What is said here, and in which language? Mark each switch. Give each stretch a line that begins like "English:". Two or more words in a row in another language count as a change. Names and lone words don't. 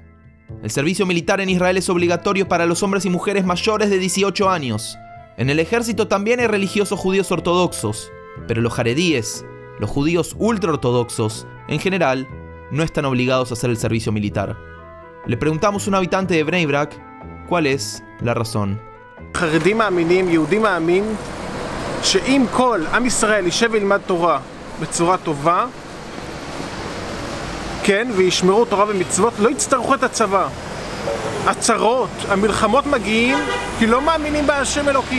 Spanish: El servicio militar en Israel es obligatorio para los hombres y mujeres mayores de 18 años. En el ejército también hay religiosos judíos ortodoxos, pero los jaredíes, los judíos ultraortodoxos, en general, no están obligados a hacer el servicio militar. Le preguntamos a un habitante de Bnei Brak cuál es la razón.
Hebrew: חרדים מאמינים, יהודי מאמין שאם כל עם ישראל יישב וילמד תורה בצורה טובה, כן, וישמרו תורה ומצוות, לא יצטרכו את הצבא. הצרות, המלחמות מגיעים כי לא מאמינים בהשם אלוקים.